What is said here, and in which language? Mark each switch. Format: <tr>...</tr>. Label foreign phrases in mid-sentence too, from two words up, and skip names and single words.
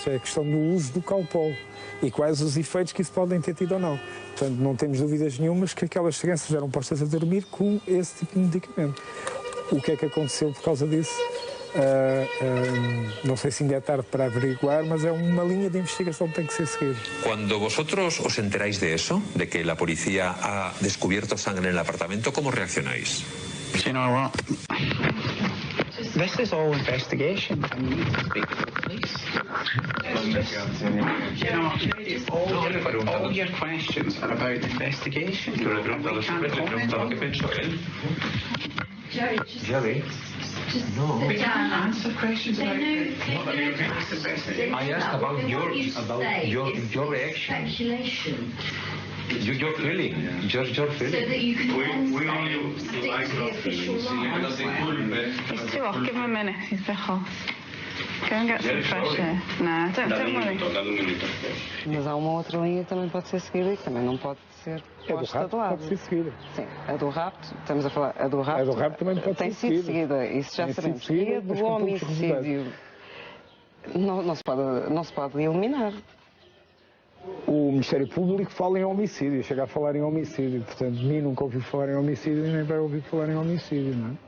<pt>É a questão do uso do Calpol e quais os efeitos que isso podem ter tido ou não. Portanto, não temos dúvidas nenhumas que aquelas crianças eram postas a dormir com esse tipo de medicamento. O que é que aconteceu por causa disso?</pt> <es>No sé si</es> <pt>ainda é tarde para averiguar, mas é</pt> <es>una línea de investigación</es> <pt>que tem que ser seguida.</pt> <es>Cuando vosotros os enteráis de eso, de que la policía ha descubierto sangre en el apartamento, ¿cómo reaccionáis?</es> <en>Do you know what? This is all investigation. I need to speak to the police. You know, all your questions are about investigation. We can't comment on them. Jerry? No. We can't answer questions about it. I asked about your reaction. Speculation. Your feeling. Your feeling. So that you can we only stick to the official line. He's too off. Give him a minute. He's a bit hot. Go and get some fresh air. Nah, don't worry.</en> <pt>Mas há uma outra linha que também pode ser seguida e que também não pode ser posta de lado. Pode ser seguida. Sim, a do rapto, estamos a falar, a do rapto também pode tem ser sido seguida, isso já sabemos. E a do homicídio não se pode eliminar. O Ministério Público fala em homicídio, chega a falar em homicídio, portanto, de mim nunca ouviu falar em homicídio e nem vai ouvir falar em homicídio, não é?</pt>